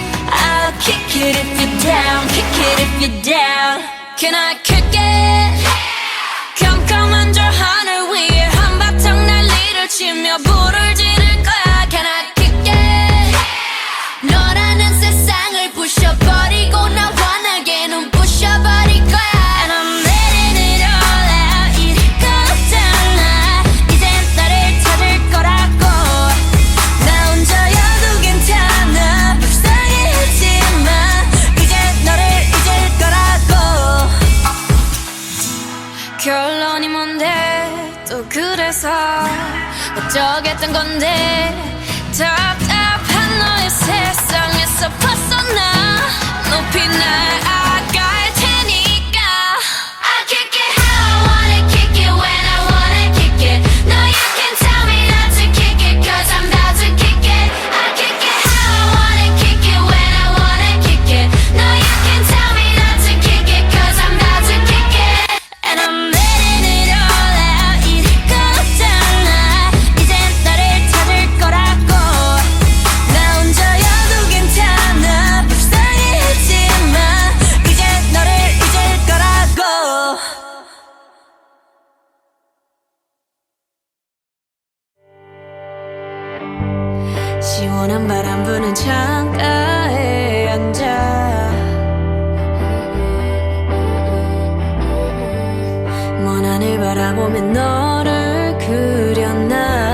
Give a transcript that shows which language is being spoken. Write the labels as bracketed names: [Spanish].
[English] I'll kick it if you're down Kick it if you're down Can I kick it? [Korean] 컴컴한 저 하늘 위에 한바탕 난리를 치며 불을 지를 거야 Can I kick it? 너라는 세상을 부셔버리고 나 환하게 눈 부셔버릴 거야 And I'm letting it all out 이럴 건 없잖아 이젠 나를 찾을 거라고 나 혼자여도 괜찮아 불쌍해하지마 이제 너를 잊을 거라고 결론이 뭔데 또 그래서 어쩌겠단 건데 답답한 너의 세상에서 벗어나 높이 날아갈 테니까 I kick it how I wanna kick it when I wanna kick it [English] No you can tell me not to kick it cause I'm about to kick it I kick it how I wanna kick it when I wanna kick it No you can tell me not to kick it cause I'm about to kick it And I'm letting it all out 이럴 건 없잖아 이젠 나를 찾을 거라고 [Korean] 나 혼자여도 괜찮아 불쌍해하지마 이제 너를 잊을 거라고 시원한 바람 부는 창가에 앉아 먼 하늘 바라보며 너를 그려 난